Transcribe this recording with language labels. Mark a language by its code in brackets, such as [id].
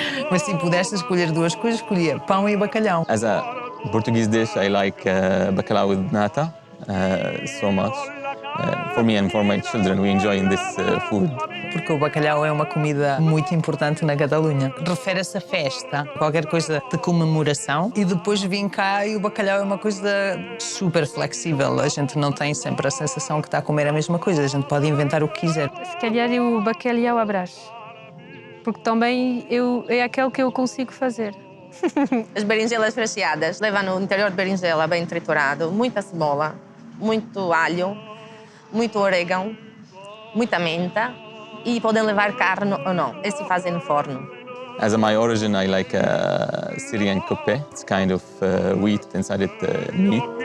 [pt] Mas se pudesse escolher duas coisas, escolhia pão e bacalhau. [en] As a Portuguese dish, I like bacalhau with nata so much. For me and for my children, we enjoy this food. [pt] Porque o bacalhau é uma comida muito importante na Catalunha. Refere-se a festa, qualquer coisa de comemoração. E depois vim cá e o bacalhau é uma coisa super flexível. A gente não tem sempre a sensação que está a comer a mesma coisa. A gente pode inventar o que quiser. Se calhar é o bacalhau à Brás. Porque também é aquele que eu consigo fazer. As berinjelas recheadas levam no interior de berinjela bem triturado, muita cebola, muito alho, muito orégano, muita menta e podem levar carne ou não. Esse fazem no forno. [en] As my origin, I like Syrian kuppe. It's kind of wheat inside it, meat.